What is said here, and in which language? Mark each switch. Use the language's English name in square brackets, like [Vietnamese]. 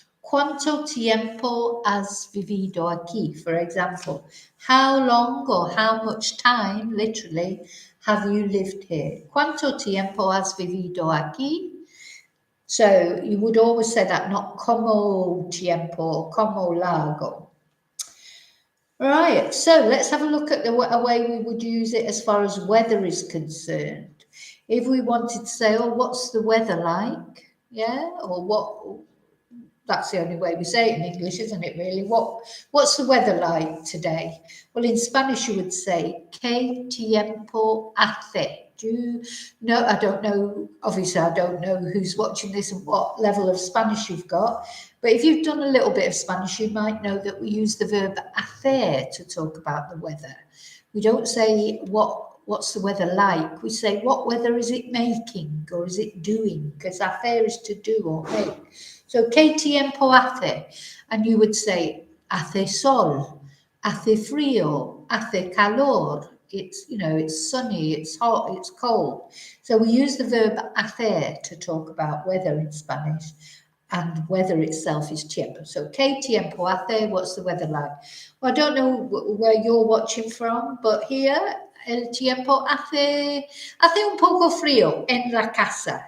[Spanish] ¿Cuánto tiempo has vivido aquí? [English] For example, how long or how much time, literally, have you lived here? [Spanish] ¿Cuánto tiempo has vivido aquí? [English] So you would always say that, not como tiempo, como largo. Right, so let's have a look at a way we would use it as far as weather is concerned. If we wanted to say, oh, what's the weather like? Yeah, or what? That's the only way we say it in English, isn't it, really? What's the weather like today? Well, in Spanish, you would say, [Spanish] ¿Qué tiempo hace? [English] Do you know? I don't know. Obviously, I don't know who's watching this and what level of Spanish you've got. But if you've done a little bit of Spanish, you might know that we use the verb hacer to talk about the weather. We don't say what's the weather like. We say, what weather is it making or is it doing? Because hacer is to do or make. So, [Spanish] ¿qué tiempo hace? [English] And you would say, [Spanish] hace sol, hace frío, hace calor. [English] It's sunny, it's hot, it's cold. So we use the verb hacer to talk about weather in Spanish, and weather itself is tiempo. So, [Spanish] ¿qué tiempo hace? [English] What's the weather like? Well, I don't know where you're watching from, but here, [Spanish] el tiempo hace un poco frío en la casa.